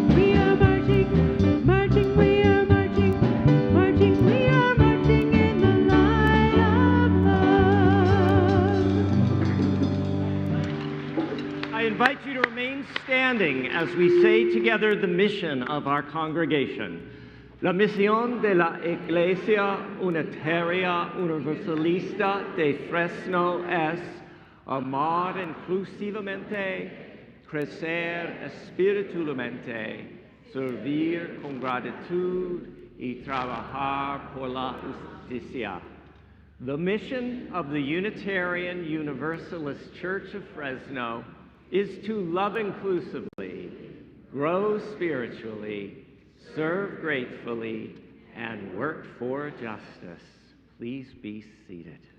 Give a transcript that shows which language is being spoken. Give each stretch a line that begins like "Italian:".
English: We are marching, marching, we are marching, marching, we are marching in the light of love. I invite you to remain standing as we say together the mission of our congregation.
Spanish: La misión de la Iglesia Unitaria Universalista de Fresno es amar inclusivamente, crecer espiritualmente, servir con gratitud y trabajar por la justicia.
English: The mission of the Unitarian Universalist Church of Fresno is to love inclusively, grow spiritually, serve gratefully, and work for justice. Please be seated.